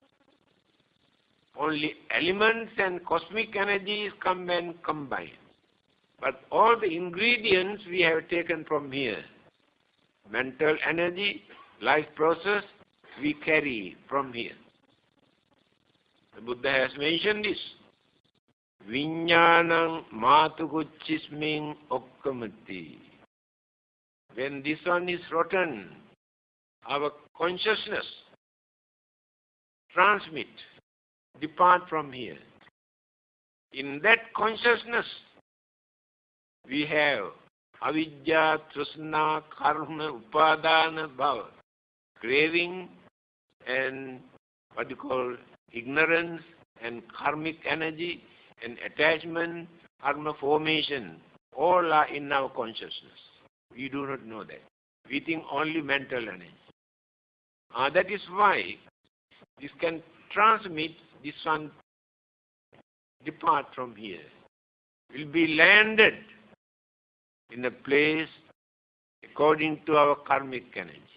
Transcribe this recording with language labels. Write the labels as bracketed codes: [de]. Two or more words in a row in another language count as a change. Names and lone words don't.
[en] Only elements and cosmic energies come and combine. But all the ingredients we have taken from here. Mental energy, life process, we carry from here. The Buddha has mentioned this. [pi] Viññānaṁ mātuguchismiṁ okkamati. [en] When this one is rotten, our consciousness transmit, depart from here. In that consciousness, we have [pi] avidya, trusna, karma, upadana, bhava, [en] craving and ignorance and karmic energy and attachment, karma formation, all are in our consciousness. We do not know that. We think only mental energy. That is why this can transmit, this one depart from here, will be landed in a place according to our karmic energy.